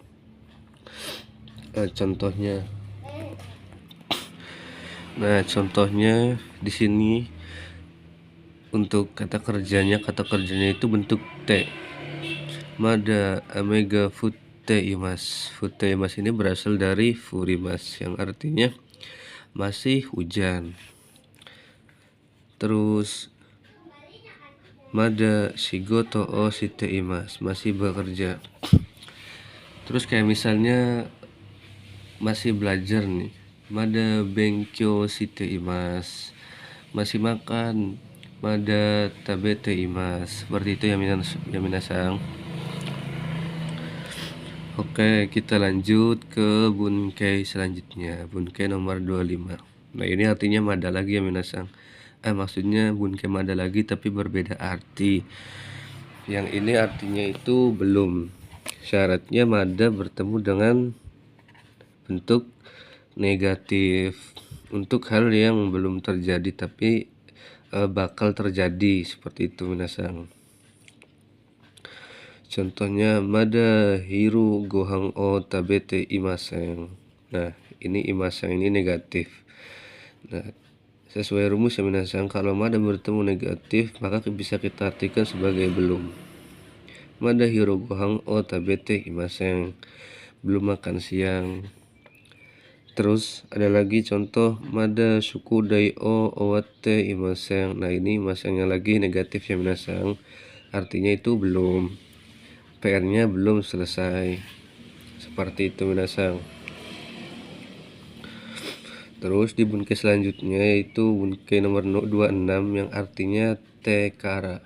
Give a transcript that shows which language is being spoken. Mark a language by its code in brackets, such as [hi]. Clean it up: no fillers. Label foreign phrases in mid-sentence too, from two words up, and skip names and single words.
[id] Contohnya di sini untuk kata kerjanya itu bentuk te. [ja] まだ雨が降っています. 降っています [id] ini berasal dari furimas, yang artinya masih hujan. Terus [ja] まだ仕事をしています, [id] masih bekerja. Terus kayak misalnya masih belajar nih, [ja] まだ勉強しています, [id] masih makan, [ja] まだ食べています. [id] Seperti itu ya minasan. Oke, kita lanjut ke bunkai selanjutnya, bunkai nomor 25. Nah, ini artinya mada lagi ya minasan. Maksudnya bunkai mada lagi tapi berbeda arti. Yang ini artinya itu belum. Syaratnya mada bertemu dengan bentuk negatif untuk hal yang belum terjadi tapi bakal terjadi, seperti itu minasan. Contohnya [ja] まだ昼ご飯を食べていません. [id] Nah, ini imasen ini negatif. Nah, sesuai rumus ya minasan, kalau mada bertemu negatif maka bisa kita artikan sebagai belum. [ja] まだ昼ご飯を食べていません, [id] belum makan siang. Terus ada lagi contoh [ja] まだ宿題を終わっていません. [id] Nah, ini imasennya lagi negatif ya minasan, artinya itu belum, PR-nya belum selesai, seperti itu minasan. Terus di bunkai selanjutnya yaitu bunkai nomor 26 yang artinya tekara.